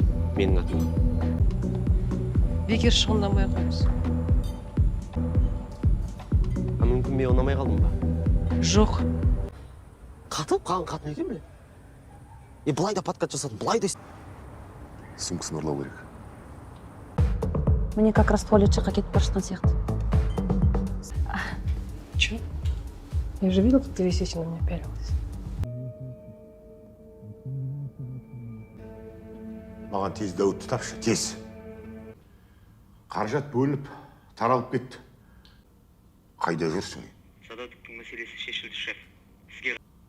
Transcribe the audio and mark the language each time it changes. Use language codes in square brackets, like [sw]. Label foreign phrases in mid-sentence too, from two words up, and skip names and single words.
[kk] Менің атымда. Бекер шығындамай қоймыз. Мүмкін мен ұнамай қалдым ба? Жоқ. Қатып қалған қатын екен бе? Былай да подкат жасады, былай да... Сумкасын ұрлау керек. [ru] Мне как раз [kk] туалет жаққа кетіп бара жатқан сияқты. [ru] Че? Я же видел, как ты весь вечер на меня пялилась. [kk] Маған тез дәуітті тапшы, тез. Қаражат бөлініп, таралып кетті. Қайда жүрсің? Садатовтың мәселесі шешілді, шеф. Сізге...